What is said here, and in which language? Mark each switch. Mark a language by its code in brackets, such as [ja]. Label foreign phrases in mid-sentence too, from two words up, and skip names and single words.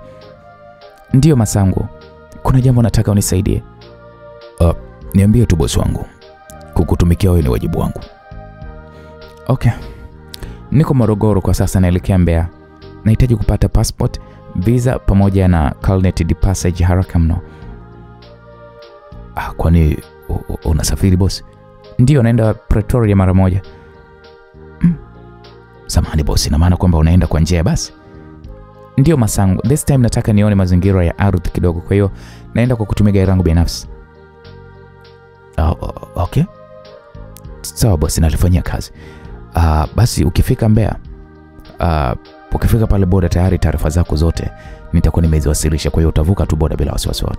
[sw] Ndio Masangu, kuna jambo nataka unisaidie. Niambie tu bosi wangu. Kukutumikia wewe ni wajibu wangu. Okay. Niko Morogoro kwa sasa, naelekea Mbeya. Nahitaji kupata passport, visa pamoja na [fr] carnet de passage [sw] haraka mno. Kwani unasafiri bosi? Ndio, naenda Pretoria mara moja. Samahani bosi, na maana kwamba unaenda kwa njia ya basi? Ndio Masangu, [en] this time [sw] nataka nione mazingira ya ardhi kidogo, kwa hiyo naenda kwa kutumia gari langu binafsi. Okay. Sawa bosi, nalifanyia kazi. Basi ukifika Mbeya, ukifika pale boda tayari taarifa zako zote nitakuwa nimeziwasilisha, kwa hiyo utavuka tu boda bila wasiwasi wote.